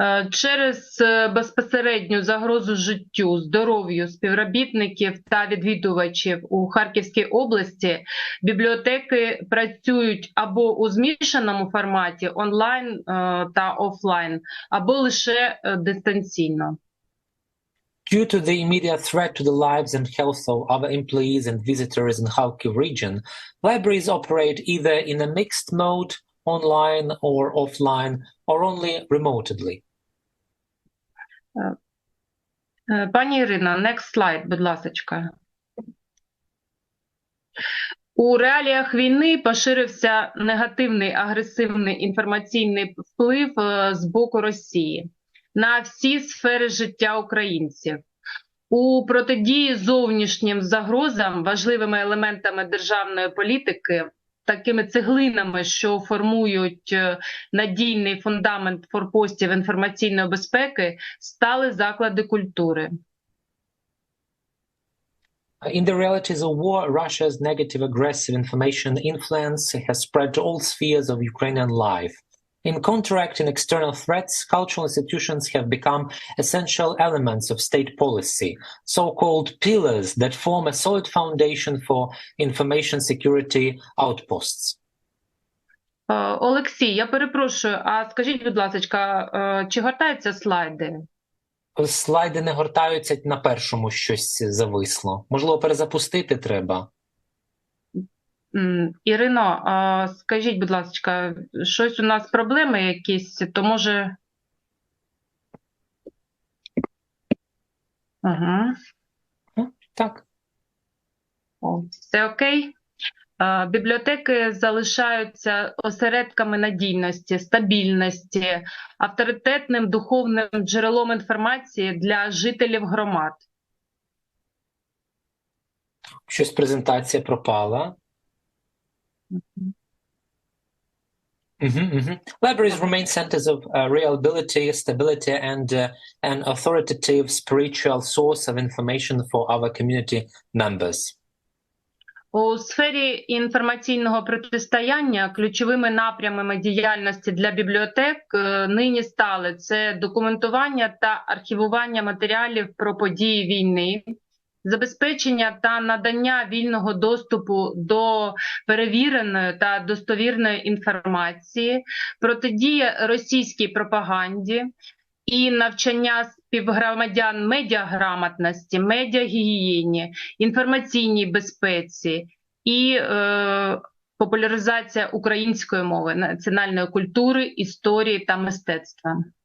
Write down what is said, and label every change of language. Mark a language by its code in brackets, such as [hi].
[uk] Через безпосередню загрозу життю, здоров'ю співробітників та відвідувачів у Харківській області бібліотеки працюють або у змішаному форматі онлайн та офлайн, або лише дистанційно. [en] Due to the immediate threat to the lives and health of other employees and visitors in Kharkiv region, libraries operate either in a mixed mode, online or offline, or only remotely. [uk] Пані Ірино, [en] next slide, [uk] будь ласочка. У реаліях війни поширився негативний агресивний інформаційний вплив з боку Росії на всі сфери життя українців. У протидії зовнішнім загрозам важливими елементами державної політики, такими цеглинами, що формують надійний фундамент форпостів інформаційної безпеки, стали заклади культури. [en] In the realities of war, Russia's negative aggressive information influence has spread to all spheres of Ukrainian life. In counteracting external threats, cultural institutions have become essential elements of state policy, so-called pillars that form a solid foundation for information security outposts. [uk] Олексій, я перепрошую, а скажіть, будь ласка, чи гортаються слайди? Слайди не гортаються, на першому щось зависло. Можливо, перезапустити треба? Ірино, скажіть, будь ласка, щось у нас проблеми якісь, то може... Ага. Так. Все окей? Бібліотеки залишаються осередками надійності, стабільності, авторитетним духовним джерелом інформації для жителів громад. Щось презентація пропала. [en] Libraries remain centers of reliability, stability, and an authoritative spiritual source of information for our community members. [uk] У сфері інформаційного протистояння ключовими напрямами діяльності для бібліотек нині стали це документування та архівування матеріалів про події війни, забезпечення та надання вільного доступу до перевіреної та достовірної інформації, протидія російській пропаганді і навчання співгромадян медіаграмотності, медіагігієні, інформаційній безпеці і популяризація української мови, національної культури, історії та мистецтва.